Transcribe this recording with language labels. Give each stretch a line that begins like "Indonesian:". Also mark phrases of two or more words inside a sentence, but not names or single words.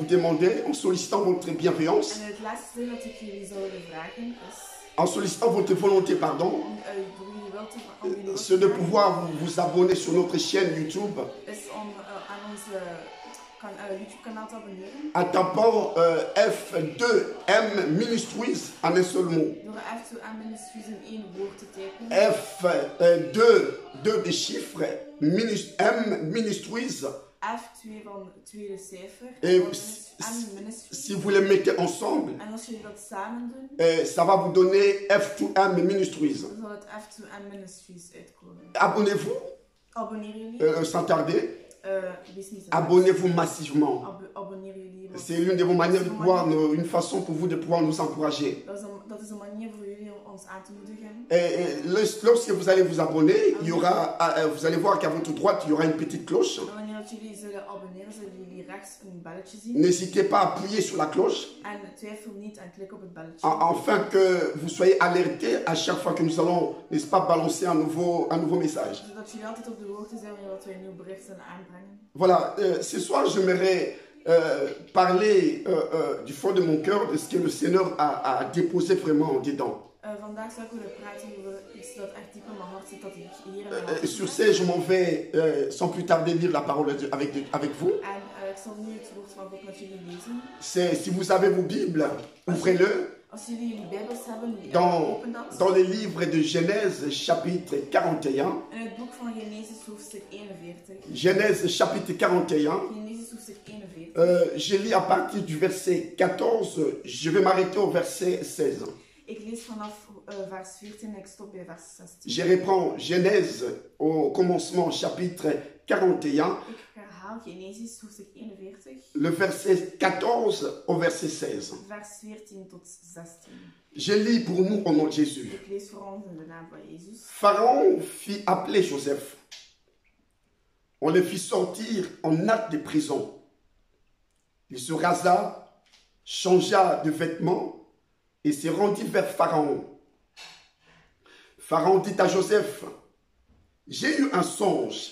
French: demander, en sollicitant votre bienveillance,
Dutch: En het laatste ding dat ik jullie zou willen vragen is,
French: en sollicitant votre volonté, pardon,
Dutch: om jullie wel te
French: c'est de pouvoir vous abonner sur notre chaîne YouTube
Dutch: is om aan onze YouTube kanaal te abonneren.
French: en tapant F2M Ministries en un seul mot.
Dutch: Door F2M Ministries in één woord te tekenen.
French: Deux des chiffres, M Ministries.
Dutch: F2 van het tweede cijfer.
French: Et
Dutch: En Ministries.
French: si vous les mettez ensemble,
Dutch: En als jullie dat samen doen,
French: ça va vous donner F2M Ministries.
Dutch: dan zal het F2M Ministries uitkomen.
French: Abonnez-vous
Dutch: Abonneer jullie.
French: sans tarder.
Dutch: Wees niet te
French: Abonnez-vous massivement.
Dutch: Abonneer jullie. Want
French: C'est l'une de vos manières de pouvoir, une façon pour vous de pouvoir nous encourager.
Dutch: dat is een manier voor jullie om ons aan te moedigen.
French: Et lorsque vous allez vous abonner, il y aura, vous allez voir qu'à votre droite, il y aura une petite cloche.
Dutch: En wanneer dat jullie zullen abonneren, zullen jullie rechts een belletje zien.
French: N'hésitez pas à appuyer sur la cloche
Dutch: En twijfel niet en klik op het belletje.
French: afin que vous soyez alertés à chaque fois que nous allons, n'est-ce pas, balancer un nouveau message.
Dutch: Zodat jullie altijd op de hoogte zijn wanneer dat wij een nieuw bericht zullen aanbrengen.
French: Voilà, ce soir, j'aimerais parler du fond de mon cœur de ce que le Seigneur a déposé vraiment dedans.
Dutch: Vandaag zou ik willen praten over iets dat echt diep in mijn hart zit, dat ik hier in mijn hart
French: Sur ce, je m'en vais sans plus tarder lire la parole de Dieu avec vous.
Dutch: En ik zal nu het woord van God met jullie lezen.
French: Si vous avez vos Bibles, ouvrez-le
Dutch: Als jullie jullie Bijbels hebben, open dat.
French: dans les livres de Genèse chapitre 41.
Dutch: In het boek van Genesis hoofdstuk 41.
French: Genèse chapitre 41.
Dutch: Genesis hoofdstuk 41.
French: Je lis à partir du verset 14. Je vais m'arrêter au verset 16.
Dutch: Ik lees vanaf vers 14 en ik stop bij vers 16.
French: Je reprends Genèse au commencement chapitre 41.
Dutch: Ik herhaal Genesis hoofdstuk 41.
French: Le verset 14 au verset 16.
Dutch: Vers 14 tot 16.
French: Je lis pour nous au nom de Jésus.
Dutch: Ik lees voor ons in de naam van Jezus.
French: Pharaon fit appeler Joseph. On le fit sortir en acte de prison. Il se rasa, changea de vêtements et se rendit vers Pharaon. Pharaon dit à Joseph, j'ai eu un songe.